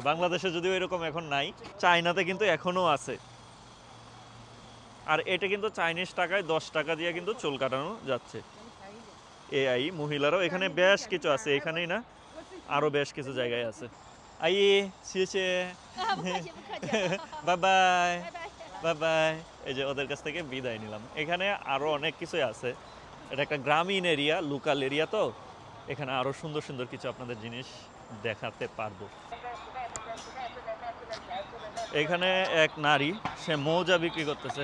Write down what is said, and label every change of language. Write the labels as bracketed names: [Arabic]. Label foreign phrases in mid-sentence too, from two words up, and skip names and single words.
[Bangla] বাংলাদেশে যদিও এরকম এখন নাই, চায়নাতে কিন্তু এখনও আছে। আর এটা কিন্তু চাইনিজ টাকায় 10 টাকা দিয়ে কিন্তু চুল কাটানো যাচ্ছে। এআই মহিলারাও এখানে বেশ কিছু আছে, এখানেই না আরও বেশ কিছু জায়গায় আছে। [Chinese] 哎 谢谢不客气不客气， [English] bye bye [Chinese] 拜拜。 [English] bye bye. [Bangla] এই যে ওদের কাছ থেকে বিদায় নিলাম। এখানে আরও অনেক কিছুই আছে। এটা একটা গ্রামীণ এরিয়া, লোকাল এরিয়া, তো এখানে আরও সুন্দর সুন্দর কিছু আপনাদের জিনিস দেখাতে পারবো। এখানে এক নারী সে মৌজা বিক্রি করতেছে।